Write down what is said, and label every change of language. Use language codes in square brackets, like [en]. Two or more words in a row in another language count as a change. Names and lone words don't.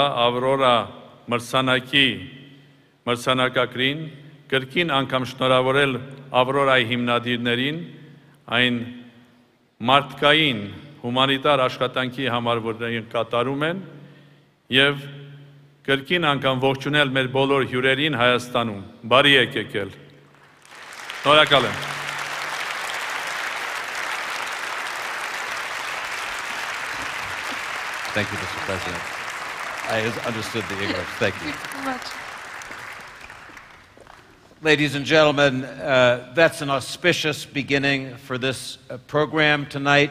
[hy] Aurora մրցանակի մրցանակակրին, կրկին անգամ շնորհավորել Aurora-ի հիմնադիրներին, այն մարդկային հումանիտար աշխատանքի համար, որ կատարում են, և կրկին անգամ ողջունել մեր բոլոր հյուրերին Հայաստանում։ Բարի եք եկել։ Շնորհակալ եմ։ [en] Thank you, Mr. President. I understood the English. Thank you. Thank you so much. Ladies and gentlemen, that's an auspicious beginning for this program tonight.